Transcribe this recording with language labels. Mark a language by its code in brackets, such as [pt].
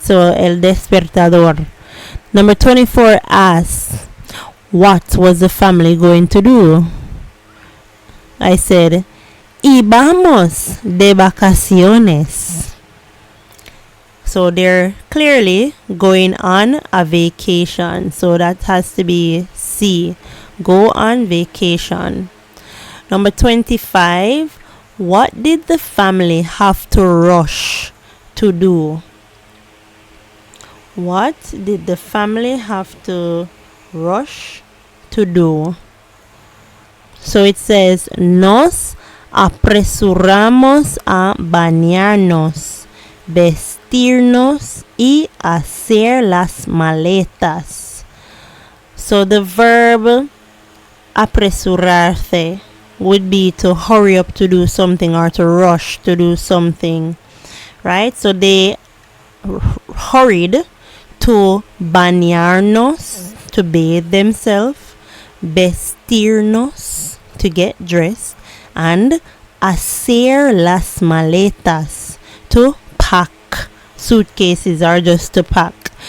[en] So [es] el despertador. [en] Number 24 asks, what was the family going to do? I said, [es] y vamos de vacaciones. [en] So So they're clearly going on a vacation. So that has to be C. Go on vacation. Number 25. What did the family have to rush to do? What did the family have to rush to do? So it says, [es] nos apresuramos a bañarnos, vestirnos y hacer las maletas. [en] So the verb apresurarse would be to hurry up to do something or to rush to do something, right? So they hurried to bañarnos, to bathe themselves, vestirnos, to get dressed, and [es] hacer las maletas, [en] to pack suitcases or just to pack.